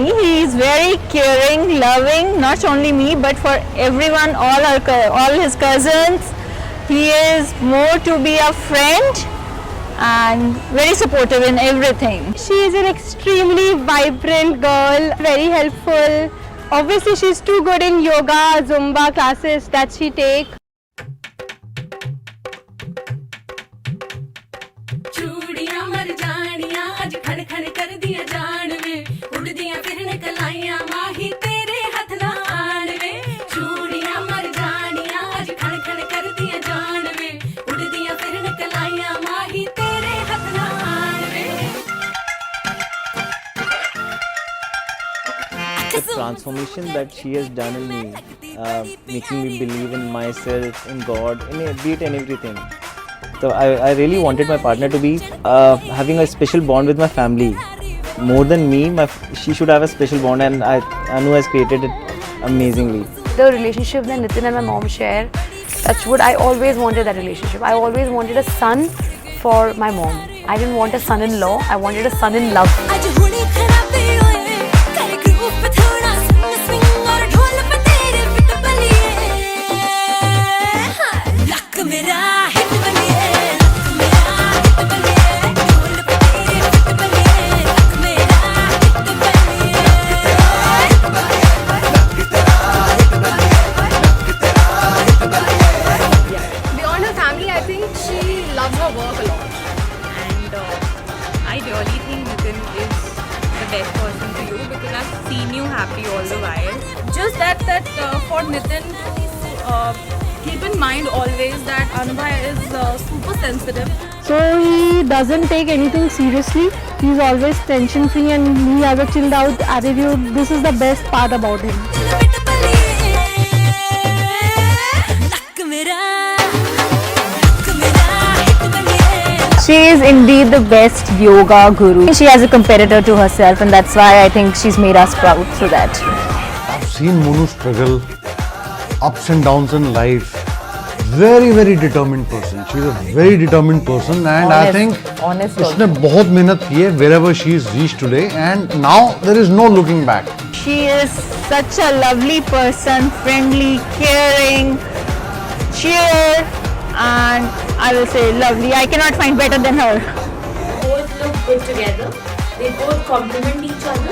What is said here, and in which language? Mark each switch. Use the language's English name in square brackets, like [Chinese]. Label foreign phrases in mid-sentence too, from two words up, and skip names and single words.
[English] He is very caring, loving, not only me but for everyone, all his cousins. He is more to be a friend and very supportive in everything. She is an extremely vibrant girl, very helpful. Obviously, she's too good in yoga, Zumba classes that she takes. [Punjabi] ਚੂੜੀਆਂ ਮਰ ਜਾਣੀਆਂ ਅੱਜ ਖੜ ਖੜ ਕਰ ਦਿਆ ਜਾਣ ਵੇ ਉੜਦੀਆਂ ਫਿਰਨ ਕਲਾਈਆਂ ਮਾਹੀ ਤੇਰੇ ਹੱਥ ਨਾ ਆਣ ਵੇ ਚੂੜੀਆਂ ਮਰ ਜਾਣੀਆਂ ਅੱਜ ਖੜ ਖੜ ਕਰ ਦਿਆ ਜਾਣ ਵੇ ਉੜਦੀਆਂ ਫਿਰਨ ਕਲਾਈਆਂ ਮਾਹੀ ਤੇਰੇ ਹੱਥ ਨਾ ਆਣ ਵੇ [English] The transformation that she has done in me, making me believe in myself, in God, be it in everything. So I really wanted my partner to be having a special bond with my family. More than me, she should have a special bond, and Anu has created it amazingly. The relationship that Nitin and my mom share, that's what I always wanted, that relationship. I always wanted a son for my mom. I didn't want a son-in-law, I wanted a son-in-love. [Punjabi] ਅੱਜ ਹੁਣੀ ਖਰਾਬੇ ਹੋਏ ਕਰ ਗਰੁੱਪ ਥੋੜ੍ਹਾ ਸਵਿੰਗ ਔਰ ਢੋਲ ਪੇ ਤੇਰੇ ਫਿੱਟ ਬੱਲੀਏ ਲੱਕ ਮੇਰਾ ਹਿੱਟ ਬੱਲੀਏ ਲੱਕ ਮੇਰਾ ਹਿੱਟ ਬੱਲੀਏ ਢੋਲ ਪੇ ਤੇਰੇ ਫਿੱਟ ਬੱਲੀਏ ਲੱਕ ਮੇਰਾ ਹਿੱਟ ਬੱਲੀਏ [English] Beyond her family, I think she loves her work a lot. And I really think Nitin is the best person for you because I've seen you happy all the while. Just that for Nitin to keep in mind always that Anubha is super sensitive. So he doesn't take anything seriously. He's always tension free and he has a chilled out attitude. This is the best part about him. [Punjabi] ਫਿੱਟ ਬੱਲੀਏ ਲੱਕ ਮੇਰਾ ਹਿੱਟ ਬੱਲੀਏ [English] She is indeed the best yoga guru. She has a competitor to herself, and that's why I think she's made us proud through that. I've seen Monu struggle, ups and downs in life. Very, very determined person. She's a very determined person, and I think [Hindi] उसने बहुत मेहनत की है [English] wherever she is reached today, and now there is no looking back. She is such a lovely person, friendly, caring, cheer, and I will say lovely. I cannot find better than her. Both look good together. They both complement each other.